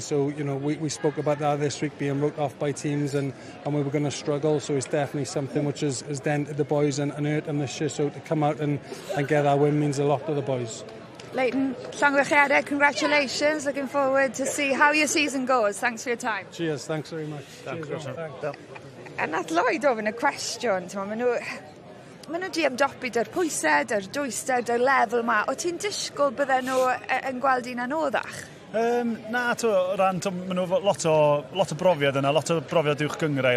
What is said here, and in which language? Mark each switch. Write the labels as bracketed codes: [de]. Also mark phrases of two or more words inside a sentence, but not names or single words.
[en] So we spoke about that this week, being wrote off by teams, and we were going to struggle. So it's definitely something which has dented the boys and hurt them this year. So to come out and get that win means a lot to the boys. Leighton, llongyfarchiadau, congratulations. Looking forward to see how your season goes. Thanks for your time. Cheers, thanks very much. Thanks. [cy] A nath Lloyd ofyn y cwestiwn, maen nhw di ymdopi dy'r pwysau, dy'r dwysau, dy'r lefel yma. O ti'n disgwyl bydden nhw yn gweld un anoddach? Na, maen nhw lot o brofiad yna, lot o brofiad uwch gyngrair.